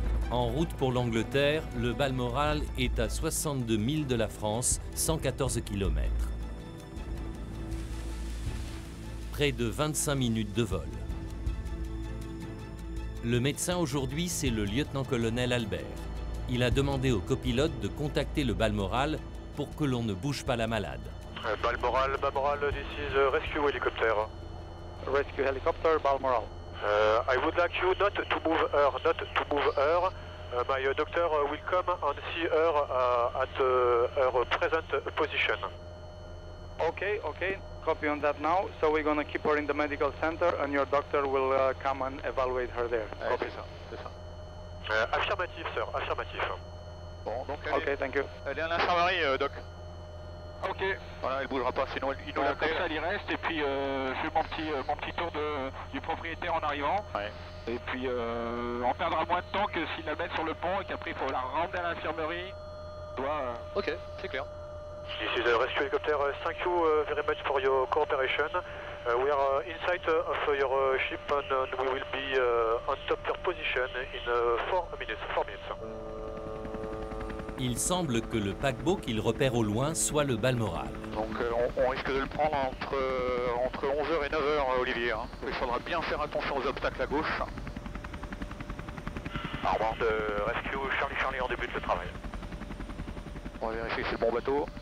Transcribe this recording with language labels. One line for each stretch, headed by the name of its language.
French: En route pour l'Angleterre, le Balmoral est à 62 milles de la France, 114 km. Près de 25 minutes de vol. Le médecin aujourd'hui, c'est le lieutenant-colonel Albert. Il a demandé au copilote de contacter le Balmoral pour que l'on ne bouge pas la malade.
English: Balmoral, this is a rescue helicopter. Rescue helicopter, Balmoral. I would like you not to move her, my doctor will come and see her at her present position. Okay, copy on that now. So we're going to keep her in the medical center and your doctor will come and evaluate her there.
French: Copy ça, c'est ça. Affirmatif, sir, affirmatif. Bon, donc
English: thank you.
French: Elle est à l'infirmerie, doc. Ok. Voilà, elle bougera pas, sinon il nous l'appelle. Comme ça, elle y reste, et puis je fais mon petit tour du propriétaire en arrivant. Ouais. Et puis on perdra moins de temps que s'il la met sur le pont et qu'après il faut la ramener à l'infirmerie. Ok, c'est clair.
English: This is a rescue helicopter. Thank you very much for your cooperation. We are inside of your ship and we will be on top your position in 4 minutes.
French: Il semble que le paquebot qu'il repère au loin soit le Balmoral. Donc on risque de le prendre entre 11h et 9h, Olivier. Il faudra bien faire attention aux obstacles à gauche. Armand de Rescue Charlie en début de travail. On va vérifier que c'est le bon bateau.